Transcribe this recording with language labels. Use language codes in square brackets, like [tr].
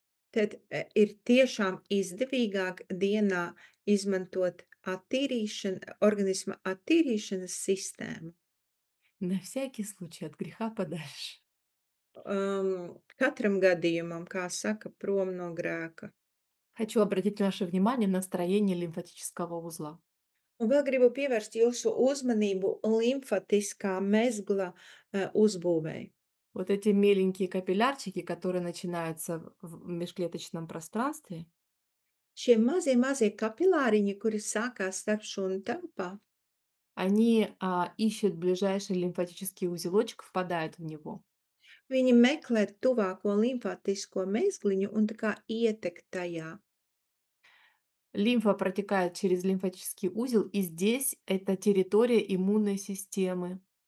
[lv] Tad, ir tiešām izdevīgāk dienā izmantot organisma attīrīšanas sistēmu. [ru] На всякий случай от греха подальше. [lv] Katram gadījumam, kā saka, prom no grēka. [ru] Хочу обратить наше внимание на строение лимфатического узла. [lv] Un vēl gribu pievērst jūsu uzmanību limfatiskā mezgla, uzbūvei. [ru] Вот эти меленькие капиллярчики, которые начинаются в межклеточном пространстве, [lv] Šie mazie kapilāriņi, kuri sākās starp šūnu telpā, [ru] они ищут ближайший лимфатический узелочек, впадают в него. [lv] viņi meklē tuvāko limfatisko mezgliņu un tā kā ietek tajā. [ru] Лимфа протекает через лимфатический узел, и здесь это территория иммунной системы.